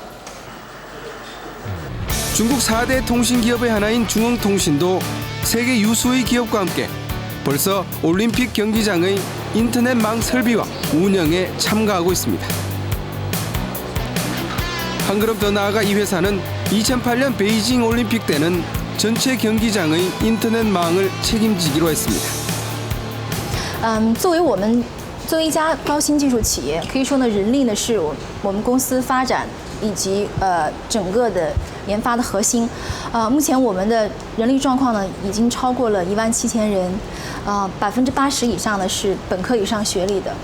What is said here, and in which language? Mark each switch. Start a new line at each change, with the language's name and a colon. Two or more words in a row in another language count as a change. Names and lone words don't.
Korean: 중국 4대 통신기업의 하나인 중흥통신도 세계 유수의 기업과 함께 벌써 올림픽 경기장의 인터넷망 설비와 운영에 참가하고 있습니다. 한 걸음 더 나아가 이 회사는 2008년 베이징 올림픽 때는 전체 경기장의 인터넷망을 책임지기로 했습니다.
Chinese: 作为一家高新技术企业，可以说呢，人力呢是我们公司发展以及整个的研发的核心。目前我们的人力状况呢已经超过了17000人，80%以上呢是本科以上学历的。